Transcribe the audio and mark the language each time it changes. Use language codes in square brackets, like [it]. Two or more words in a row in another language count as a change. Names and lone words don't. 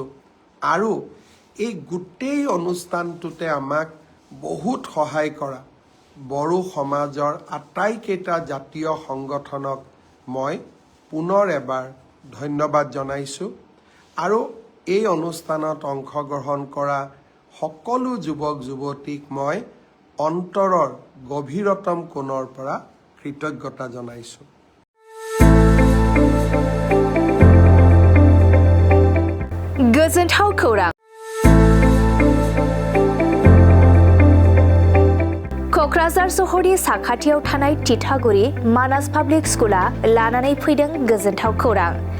[as] আৰু এই গোটেই অনুষ্ঠানটোতে আমাক বহুত সহায় কৰা বড়ো সমাজৰ আটাইকেইটা জাতীয় সংগঠনক মই পুনৰ এবাৰ ধন্যবাদ জনাইছোঁ। আৰু এই অনুষ্ঠানত অংশগ্ৰহণ কৰা সকলো যুৱক যুৱতীক মই অন্তৰৰ গভীৰতম কোণৰ পৰা কৃতজ্ঞতা জনাইছোঁ। [brx] गोजोनथाव खौरां। क'क्राझार सहरनि साखाथियाव थानाय तितागुरि मानास पाब्लिक स्कुला लानानै फैदों गोजोनथाव खौरां।